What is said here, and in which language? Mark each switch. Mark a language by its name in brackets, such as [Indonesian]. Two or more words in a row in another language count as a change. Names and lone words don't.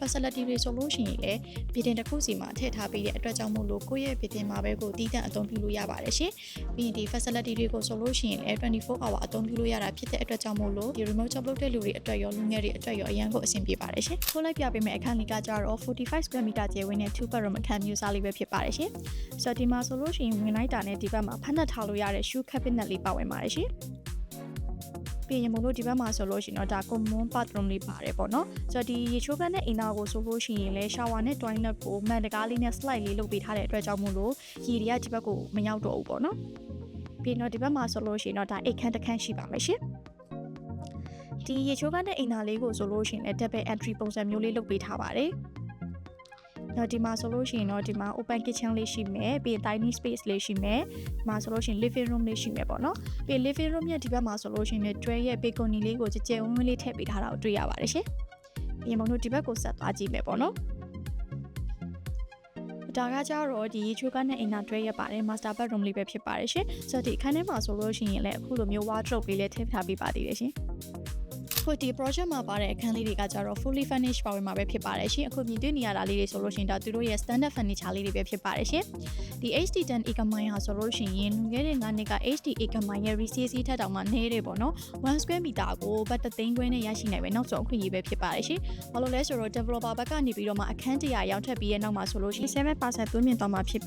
[Burmese] facility တွေဆိုလို့ရှိရင်လည်း Bidding တစ်ခုစီမှာထည့်ထားပြီးတဲ့အတွက်ကြောင့်မို့လို့ကိုယ့်ရဲ့ Bidding မှာပဲကိုတည်တံ့အသုံးပြုလို့ရပါတယ်ရှင်။ပြီးရင်ဒီ facility တွေကိုဆိုလို့ရှိရင်လည်း24 hour အသုံးပြုလို့ရတာဖြစ်တဲ့အတွက်ကြောင့်မို့လို့ဒီ [English] remote job [Burmese] လုပ်တဲ့လူတွေအတွက်ရောလူငယ်တွေအတွက်ရောအရန်ကိုအဆင်ပြေပါတယ် ရှင်။ထိုးလိုက်ပြပေးမယ့်အခန်းလေးကကျတော့45 [English] square meter [Burmese] ကျယ်ဝန်းတဲ့ 2 bedroom အခန်းမျိုးစားလေးပဲဖြစ်ပါတယ်ရှင်။ဆိုတော့ဒီမှာဆိုလို့ရှိရင်ဝင်လိုက်တာနဲ့ဒီဘက်မှာဖက်နှက်ထားလို့ရတဲ့ [English] shoe cabinet [Burmese] လေးပါဝင်ပါတယ်ရှင်ပြီး ရင်မလို့ဒီဘက်မှာဆိုလို့ရှိရင်တော့ဒါ [English] common bathroom [Burmese] လေးပါတယ်ပေါ့နော်ဆိုတော့ဒီရေချိုးခန်းနဲ့အိမ်သားကိုဆိုလို့ရှိရင်လဲ shower နဲ့ toilet ကိုမှန်တကားလေးနဲ့ slide လေးလုပ်ပေး ထားတဲ့အတွက်ကြောင့်မို့လို့ရေတွေကဒီဘက်ကိုမရောက်တော့ဘူးပေါ့နော်ပြီးတော့ဒီဘက်မှာဆိုလို့ရှိရင်တော့ဒါအိတ်ခန်းတစ်ခန်းရှိပါမယ်ရှင်ဒီရေချိုးခန်းနဲ့အိမ်သားလေးကိုဆိုလို့ရှိရင်လဲ [English] double entry [Burmese] ပုံစံမျိုးလေးလုပ်ပေးထားပါတယ်တော့ဒီမှာဆိုလို့ရှိရင်တော့ဒီမှာ [English] open kitchen [Burmese] လေးရှိမယ်ပြီးရင် [English] dining space [Burmese] လေးရှိမယ်ဒီမှာဆိုလို့ရှိရင် [English] living room [Burmese] လေးရှိမယ်ပေါ့နော်ပြီး [English] living room [Burmese] ရဲ့ဒီဘက်မှာဆိုလို့ရှိရင်တွဲရဲ့ balcony လေးကိုကြကြဝန်းဝန်းလေးထည့်ပေးထားတာကိုတွေ့ရပါတယ်ရှင်ပြီးရင်မတို့ဒီဘက်ကိုဆက်သွားကြည့်မယ်ပေါ့နော် ဒါကကြတော့ဒီချိုးကနဲ့အိမ်နာတွဲရပါတယ် [English] master bedroom [Burmese] လေးပဲဖြစ်ပါတယ်ရှင်ဆိုတော့ဒီအခန်းထဲမှာဆိုလို့ရှိရင်လည်းအခုလိုမျိုး wardrobe လေးလည်းထည့်ထားပေးပါသေးတယ်ရှင်ဒီ project မှာပါတဲ့အခန်းလေးတွေကကြတော့ [English] fully furnished [Burmese] ပါဝင်မှာပဲဖြစ်ပါတယ်ရှင်အခုမြင်တွေ့နေရတာလေးတွေဆိုလို့ရှိရင်ဒါသူတို့ရဲ့ [English] standard furniture [Burmese] လေးတွေပဲဖြစ်ပါတယ်ရှင်ဒီ HD10 Ecomi ဟာဆိုလို့ရှိရင် လွန်ခဲ့တဲ့9နှစ်က HD Ecomi ရဲ့ resale ထက်တောင်မှနည်းတယ်ပေါ့နော်1 [English] square meter [Burmese] ကိုဘတ်3သိန်းခွဲနဲ့ရရှိနိုင်ပဲနောက်ဆုံးအခွင့်အရေးပဲဖြစ်ပါတယ်ရှင်ဘာလို့လဲဆိုတော့ developer ဘက်ကနေပြီးတော့မှအခန်း100ရောင်းထပ်ပြီးရဲ့နောက်မှာဆိုလို့ရှိရင် 7% သွင်းမြင့်သွားမှာဖြစ်